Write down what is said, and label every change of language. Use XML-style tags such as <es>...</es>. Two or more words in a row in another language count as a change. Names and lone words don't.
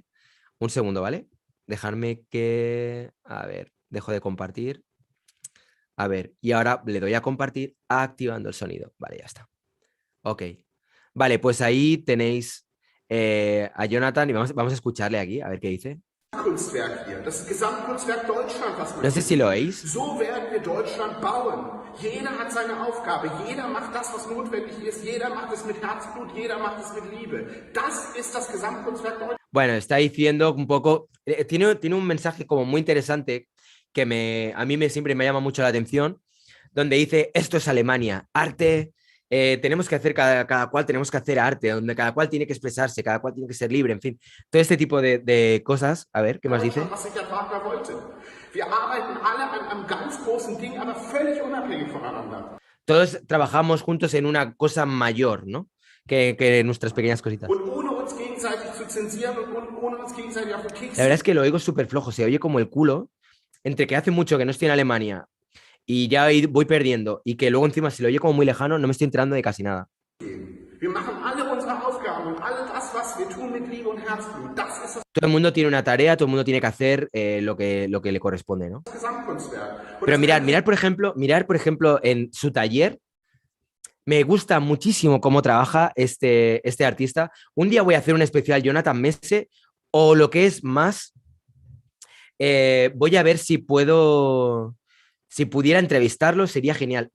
<es>Un segundo, ¿vale? Dejarme que... A ver, dejo de compartir. A ver, y ahora le doy a compartir activando el sonido. Vale, ya está. Ok. Vale, pues ahí tenéis a Jonathan y vamos a escucharle aquí, a ver qué dice.</es> <de>Kunstwerk hier, das Gesamtkunstwerk Deutschland, was man</de> <es>No sé si</es> <de>hier</de> <es>lo</es> <de>sieht.</de> <es>oís.</es> <de>So werden wir Deutschland bauen. Jeder hat seine Aufgabe, jeder macht das, was notwendig ist, jeder macht es mit Herzblut, jeder macht es mit Liebe. Das ist das Gesamtkunstwerk Deutschland.</de> <es>Bueno, está diciendo un poco, tiene un mensaje como muy interesante que a mí siempre me llama mucho la atención, donde dice, esto es Alemania, arte, tenemos que hacer, cada cual tenemos que hacer arte, donde cada cual tiene que expresarse, cada cual tiene que ser libre, en fin, todo este tipo de cosas. A ver, ¿qué más dice?</es> <de>Was Richard Wagner wollte. Wir arbeiten alle an einem ganz großen Ding, aber völlig unabhängig voneinander.</de> <es>Todos trabajamos juntos en una cosa mayor, ¿no? Que nuestras pequeñas cositas.</es> <de>Und ohne uns gegenseitig zu zensieren und ohne uns gegenseitig auf den Keks</de> <es>La verdad es que lo oigo súper flojo, se oye como el culo, entre que hace mucho que no estoy en Alemania y ya voy perdiendo. Y que luego encima, si lo oye como muy lejano, no me estoy enterando de casi nada.</es> <de>Wir machen alle unsere Aufgaben und all das, was wir tun mit Liebe und Herzblut. Das ist</de> <es>Todo el mundo tiene una tarea, todo el mundo tiene que hacer lo que le corresponde, ¿no?</es> <de>das Gesamtkunstwerk. Und</de> <es>Pero</es> <de>das</de> <es>mirar,</es> <de>Ganze</de> <es>mirar, por ejemplo, en su taller, me gusta muchísimo cómo trabaja este artista. Un día voy a hacer un especial Jonathan Messe o lo que es más, voy a ver si puedo, si pudiera entrevistarlo, sería genial.</es>